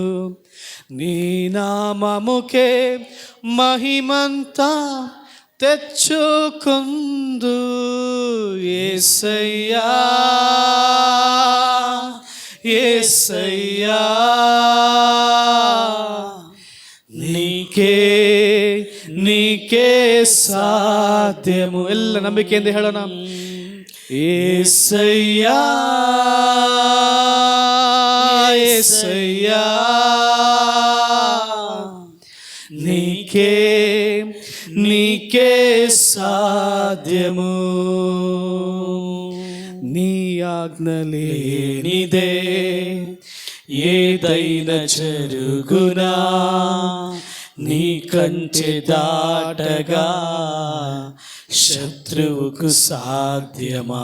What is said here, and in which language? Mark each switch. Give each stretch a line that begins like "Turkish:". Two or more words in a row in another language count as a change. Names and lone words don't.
Telugu: నీ నామముకే మహిమంతా తెచ్చుకుందు. యేసయ్యా యేసయ్యా నీకే సాధ్యము.
Kannada: ಎಲ್ಲ ನಂಬಿಕೆಯಿಂದ ಹೇಳೋಣ.
Telugu: యేసయ్యా యేసయ్యా నీకే సాధ్యము. నీ ఆజ్ఞలేనిదే ఏదైనా జరుగునా, నీ కంచె దాటగా శత్రువుకు సాధ్యమా.